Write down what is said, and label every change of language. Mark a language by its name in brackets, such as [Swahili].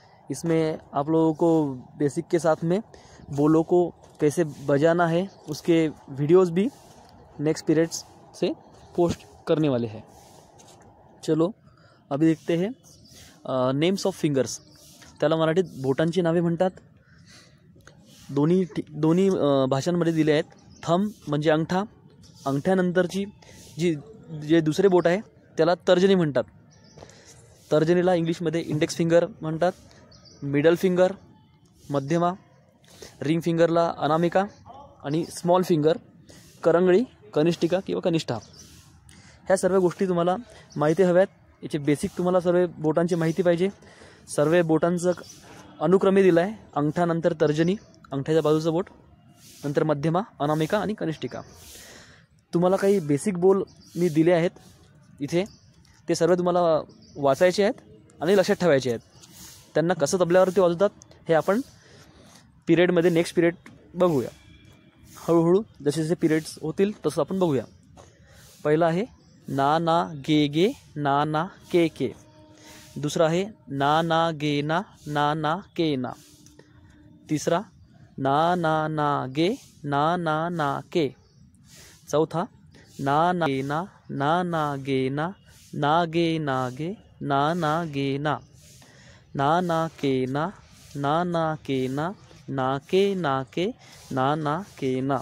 [Hindi] इसमें आप लोगों को बेसिक के साथ में बोलों को कैसे बजाना है उसके वीडियोस भी नेक्स्ट पीरियड्स से पोस्ट करने वाले हैं। चलो अभी देखते हैं नेम्स ऑफ फिंगर्स। [Marathi] त्याला मराठीत बोटांची नावे म्हणतात। दोन्ही भाषांमध्ये दिले आहेत। थंब म्हणजे अंगठा, अंगठ्यानंतरची जे दुसरे बोट आहे त्याला तर्जनी म्हणतात। तर्जनीला इंग्लिशमध्ये इंडेक्स फिंगर म्हणतात, मिडल फिंगर मध्यमा, रिंग फिंगरला अनामिका आणि स्मॉल फिंगर करंगळी, कनिष्ठिका किंवा कनिष्ठा। ह्या सर्व गोष्टी तुम्हाला माहिती हव्यात। याचे बेसिक तुम्हाला सर्व बोटांची माहिती पाहिजे। सर्व बोटांचं अनुक्रमे दिलं आहे, अंगठानंतर तर्जनी, अंगठ्याच्या बाजूचं बोट, नंतर मध्यमा, अनामिका आणि कनिष्ठिका। तुम्हाला काही बेसिक बोल मी दिले आहेत इथे, ते सर्व तुम्हाला वाचायचे आहेत आणि लक्षात ठेवायचे आहेत। त्यांना कसं तबल्यावरती वाजवतात हे आपण पिरियडमध्ये नेक्स्ट पिरियड बघूया। हळूहळू जसे जसे पिरियड्स होतील तसं आपण बघूया। पहिला आहे ना ना गे गे ना ना के के। [Hindi] दूसरा है ना ना गे ना ना ना के ना। तीसरा ना ना ना गे ना ना ना के। चौथा ना ना गे ना ना ना गे ना ना गे ना गे ना ना गे ना ना ना के ना ना ना के ना ना के ना ना के ना।